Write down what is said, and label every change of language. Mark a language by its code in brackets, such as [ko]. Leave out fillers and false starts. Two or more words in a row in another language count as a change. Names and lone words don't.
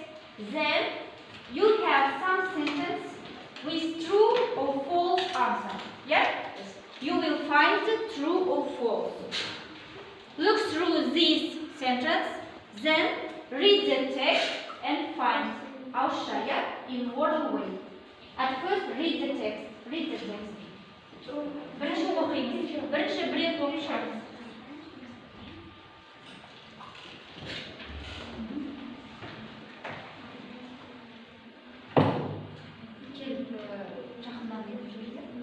[en] Then you have some sentence with true or false answer. Yeah. You will find the true or false. Look through this sentence, then read the text and find Aushaya in order way. At first, read the text. [kk] Бірінші оқимыз. Бірінші бір рет оқып шығамыз. Жақыннан келіп жүрді.